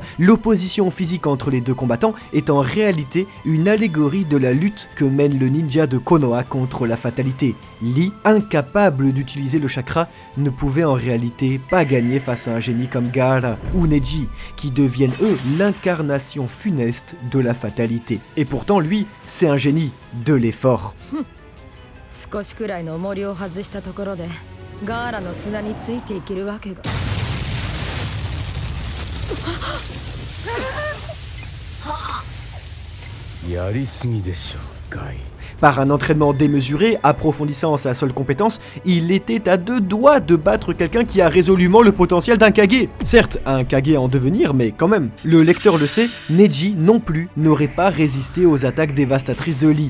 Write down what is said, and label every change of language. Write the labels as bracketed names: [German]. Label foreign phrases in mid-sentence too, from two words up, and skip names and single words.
[French] L'opposition physique entre les deux combattants est en réalité une allégorie de la lutte que mène le ninja de Konoha contre la fatalité. Lee, incapable d'utiliser le chakra, ne pouvait en réalité pas gagner face à un génie comme Gaara ou Neji, qui deviennent eux l'incarnation funeste de la fatalité. Et pourtant lui, c'est un génie de l'effort. [Japanese] 少しくらいの重りを外したところでガーラの砂についていけるわけがやりすぎでしょ [French] Par un entraînement démesuré, approfondissant sa seule compétence, il était à 2 doigts de battre quelqu'un qui a résolument le potentiel d'un Kage. Certes, un Kage en devenir, mais quand même. Le lecteur le sait, Neji non plus n'aurait pas résisté aux attaques dévastatrices de Lee.